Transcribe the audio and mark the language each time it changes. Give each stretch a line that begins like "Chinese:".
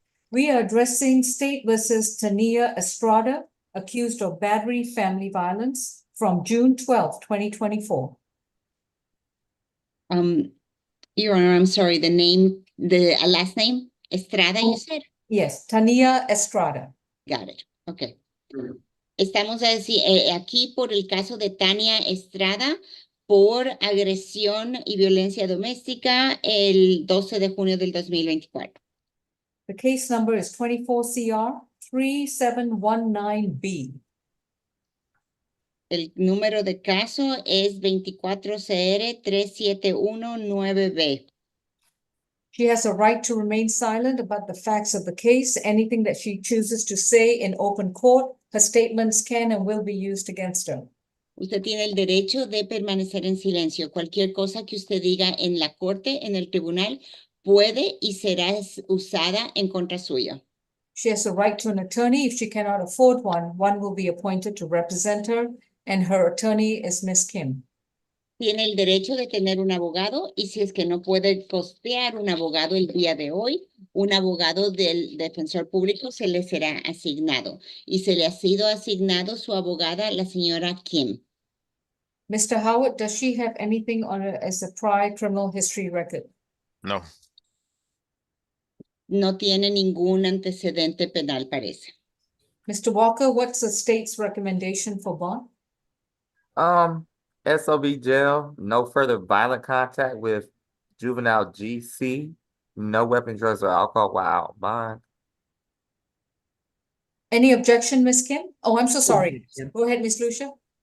English: We are addressing State versus Tania Estrada, accused of battery family violence from June 12, 2024. Your Honor, I'm sorry, the last name, Estrada, you said? Yes, Tania Estrada. Got it. Okay.
Spanish: Estamos aquí por el caso de Tania Estrada por agresión y violencia doméstica el 12 de junio del 2024.
English: The case number is 24 CR 3719B.
Spanish: El número de caso es 24 CR 3719B.
English: She has a right to remain silent about the facts of the case. Anything that she chooses to say in open court, her statements can and will be used against her.
Spanish: Usted tiene el derecho de permanecer en silencio. Cualquier cosa que usted diga en la corte, en el tribunal, puede y será usada en contra suya.
English: She has a right to an attorney. If she cannot afford one, one will be appointed to represent her, and her attorney is Miss Kim.
Spanish: Tiene el derecho de tener un abogado y si es que no puede costear un abogado el día de hoy, un abogado del defensor público se le será asignado y se le ha sido asignado su abogada, la señora Kim.
English: Mr. Howard, does she have anything on her as a prior criminal history record? No.
Spanish: No tiene ningún antecedente penal, parece.
English: Mr. Walker, what's the state's recommendation for bond? SOB jail, no further violent contact with juvenile GC, no weapons, drugs, or alcohol while out bond. Any objection, Miss Kim? Oh, I'm so sorry. Go ahead, Miss Lucia.